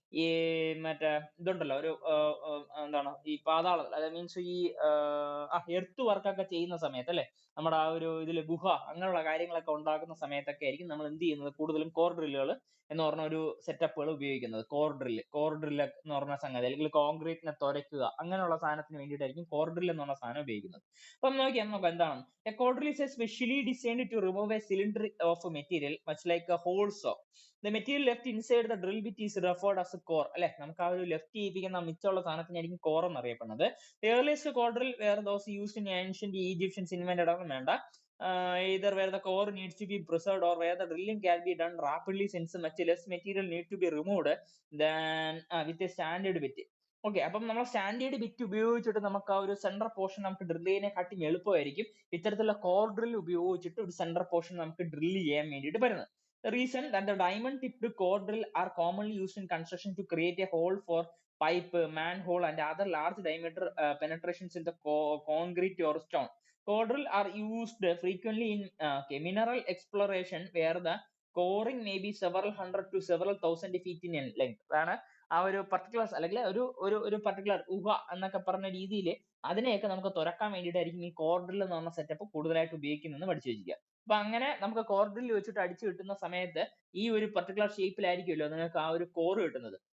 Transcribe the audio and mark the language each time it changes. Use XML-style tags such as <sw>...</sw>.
<ml>ഈ മറ്റേ ഇതുണ്ടല്ലോ ഒരു എന്താണ് ഈ പാതാളം, അതായത് മീൻസ് ഈ എർത്ത് വർക്കൊക്കെ ചെയ്യുന്ന സമയത്ത് അല്ലെ, നമ്മുടെ ആ ഒരു ഇതില് ഗുഹ അങ്ങനെയുള്ള കാര്യങ്ങളൊക്കെ ഉണ്ടാക്കുന്ന സമയത്തൊക്കെ ആയിരിക്കും നമ്മൾ എന്ത് ചെയ്യുന്നത്, കൂടുതലും കോർ ഡ്രില്ലുകൾ എന്ന് പറഞ്ഞ ഒരു സെറ്റപ്പുകൾ ഉപയോഗിക്കുന്നത്. കോർ ഡ്രില്ല് എന്ന് പറഞ്ഞ സംഗതി, അല്ലെങ്കിൽ കോൺക്രീറ്റിനെ തുരയ്ക്കുക അങ്ങനെയുള്ള സാധനത്തിന് വേണ്ടിയിട്ടായിരിക്കും കോർ ഡ്രില്ല് എന്ന് പറഞ്ഞ സാധനം ഉപയോഗിക്കുന്നത്. അപ്പം നോക്കാം എന്താണ്.</ml> <en>A core drill is specially designed to remove a cylinder of a material much like a hole saw. The material left inside the drill bit is referred as a core.</en> <ml>അല്ലെ, നമുക്ക് ആ ഒരു ലെഫ്റ്റ് ചെയ്യിപ്പിക്കുന്ന മിച്ചമുള്ള സാധനത്തിനായിരിക്കും കോർ എന്ന് അറിയപ്പെടുന്നത്.</ml> <en>The earliest core drill were those used in ancient Egyptians invented</en> <ml>ഒന്നും വേണ്ട.</ml> <en>Either where the core needs to be preserved or where the drilling can be done rapidly since much less material need to be removed than with a standard bit.</en> <ml>Okay, അപ്പം നമ്മൾ standard bit ഉപയോഗിച്ചിട്ട് നമുക്ക് ആ ഒരു central portion നമുക്ക് drill ചെയ്യുന്നതിനെക്കാട്ടി എളുപ്പമായിരിക്കും ഇത്തരത്തിലുള്ള core drill ഉപയോഗിച്ചിട്ട് ഒരു സെൻട്രൽ പോർഷൻ നമുക്ക് ഡ്രിൽ ചെയ്യാൻ വേണ്ടിയിട്ട് വരുന്നത്.</ml> <en>The reason that the diamond tipped core drill are commonly used in construction to create a hole for pipe, manhole and other large diameter penetrations in the concrete or stone. Core drill are used frequently in mineral exploration where the coring may be several hundred to several thousand feet in length.</en> <ml>അതാണ് ആ ഒരു particular അല്ലെങ്കിൽ ഒരു particular ഗുഹ എന്നൊക്കെ പറഞ്ഞ രീതിയിൽ അതിനെയൊക്കെ നമുക്ക് തുറക്കാൻ വേണ്ടിയിട്ടായിരിക്കും ഈ കോർ ഡ്രിൽ എന്ന് പറഞ്ഞ സെറ്റപ്പ് കൂടുതലായിട്ട് ഉപയോഗിക്കുന്നതെന്ന് പഠിച്ചു വെച്ചിരിക്കുക. അപ്പൊ അങ്ങനെ നമുക്ക് കോർ ഡ്രിൽ വെച്ചിട്ട് അടിച്ചു കിട്ടുന്ന സമയത്ത് ഈ ഒരു പർട്ടിക്കുലർ ഷേപ്പിലായിരിക്കുമല്ലോ നിങ്ങൾക്ക് ആ ഒരു കോർ കിട്ടുന്നത്.</ml>